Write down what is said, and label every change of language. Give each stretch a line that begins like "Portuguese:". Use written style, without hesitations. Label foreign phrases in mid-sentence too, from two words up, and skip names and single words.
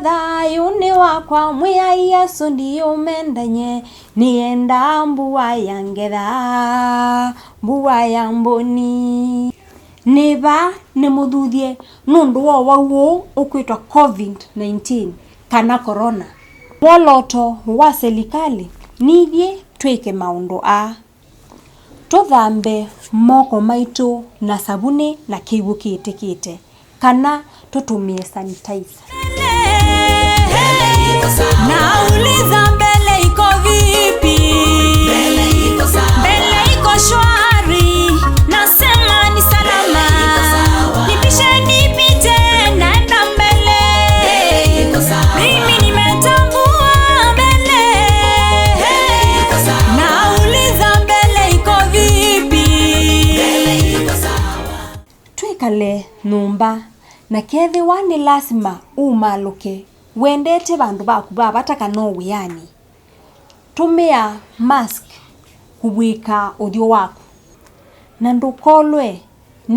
Kamba: thayo ni wakwa mwiya Yesu ndiyo mendanye nienda mbuwa ya ngetha mbuwa ya mboni neva ni muthuthie nundu wo wauo ukwitwa COVID-19 kana corona woloto wa serikali nithie twike maundu a tuthambe moko maitu na sabuni na kibu kiitikite kana tutumie sanitizer.
Swahili: Nauliza mbele iko vipi? Mbele iko shwari, nasema ni salama. Nipishe nipite naenda mbele. Mimi nimetambua mbele. Nauliza mbele iko vipi?
Kamba: Twikale numba na kethi wani lazima umaluke wendete bandu baku babataka no wiyani tumia mask kubwika uthio waku na ndukolwe ni